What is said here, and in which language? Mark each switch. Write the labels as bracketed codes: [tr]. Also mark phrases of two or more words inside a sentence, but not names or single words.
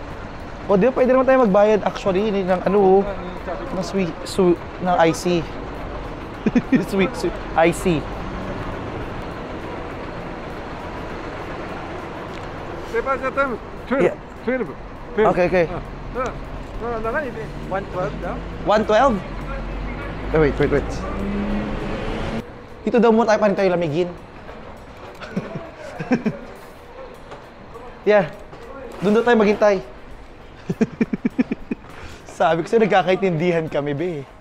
[tl] O di ba pwede naman tayo magbayad actually ng ano, ng ng IC. [en] sweet IC. Departure time 12. Yeah. 12. Okay. [ja] 中にね、112だ 112? [en] Wait. [tl] Dito daw muna tayo tayo lamigin. [en] Yeah. [tl] Doon daw tayo maghintay. Sabi ko sa'yo, nagkakaintindihan kami, be.